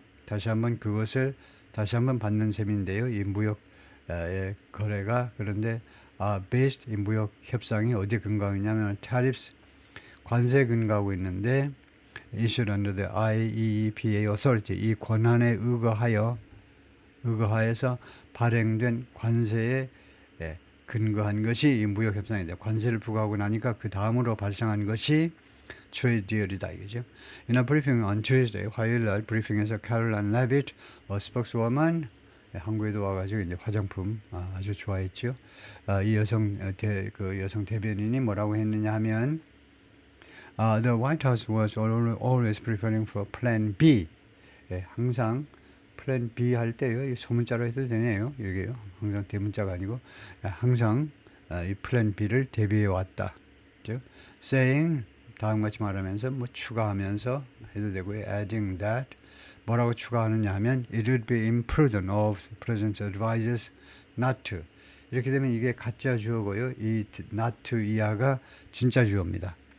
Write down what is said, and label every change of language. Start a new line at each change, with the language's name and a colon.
Korean: 다시 한번 그것을 다시 한번 받는 셈인데요. 이 무역 거래가 그런데 based 이 무역 협상이 어디에 근거하고 있냐면 tariffs 관세에 근거하고 있는데
English: issued under the IEEPA authority
Korean: 이 권한에 의거하여서 발행된 관세에 근거한 것이 이 무역 협상인데 관세를 부과하고 나니까 그 다음으로 발생한 것이 trade deal이다 이거죠.
English: In a briefing on Tuesday,
Korean: 화요일 날 브리핑에서
English: Caroline Levitt, spokeswoman,
Korean: 한국에도 와가지고 이제 화장품 아주 좋아했죠. 이 그 여성 대변인이 뭐라고 했느냐 하면,
English: The White House was always preparing for Plan B.
Korean: 예, 항상 플랜 B 할 때요, 이 소문자로 해도 되네요. 이게요, 항상 대문자가 아니고 항상 이 플랜 B를 대비해 왔다. 즉, saying 다음같이 말하면서 뭐 추가하면서 해도 되고요.
English: adding that
Korean: 뭐라고 추가하느냐 하면
English: it would be imprudent of the president's advisors not to.
Korean: 이렇게 되면 이게 가짜 주어고요. 이 not to 이하가 진짜 주어입니다.